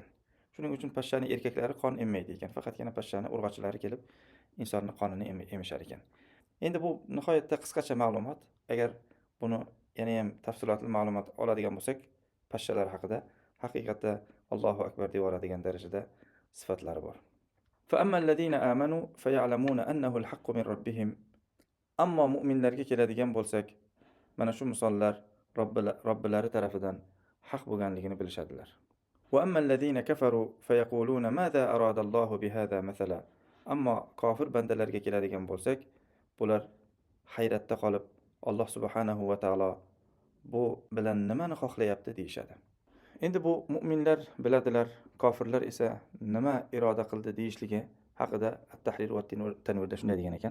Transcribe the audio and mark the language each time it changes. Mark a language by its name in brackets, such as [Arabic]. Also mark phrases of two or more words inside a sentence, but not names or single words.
[Uzbek] Shuning uchun pashshaning erkaklari qon emmaydi ekan. Faqatgina pashshani urg'ochilari kelib insonning qonini emishar ekan. Endi bu nihoyatda qisqacha ma'lumot. Agar buni yana ham tafsilotli ma'lumot oladigan bo'lsak, pashshalar haqida haqiqatda [Arabic] الله أكبر [Uzbek] deb oladigan darajada sifatlari bor. [Arabic] فَأَمَّا الَّذِينَ آمَنُوا فَيَعْلَمُونَ أَنَّهُ الْحَقُّ مِنْ رَبِّهِمْ. [Uzbek] Ammo mu'minlarga keladigan bo'lsak, mana shu misollar Robbilari tarafidan haq bo'lganligini bilishadilar. [Arabic] وَأَمَّا الَّذِينَ كَفَرُوا فَيَقُولُونَ مَاذَا أَرَادَ اللَّهُ بِهَذَا مَثَلًا. [Uzbek] Ammo kofir bandalarga keladigan bo'lsak, bular hayratda qolib, Alloh [Arabic] سبحانه وتعالى [Uzbek] bu bilan nimani xohlayapti deyishadi. Endi bu mu'minlar biladilar, kofirlar esa nima iroda qildi deyishligi haqida At-Tahrir va Tanvirda shunday degan ekan.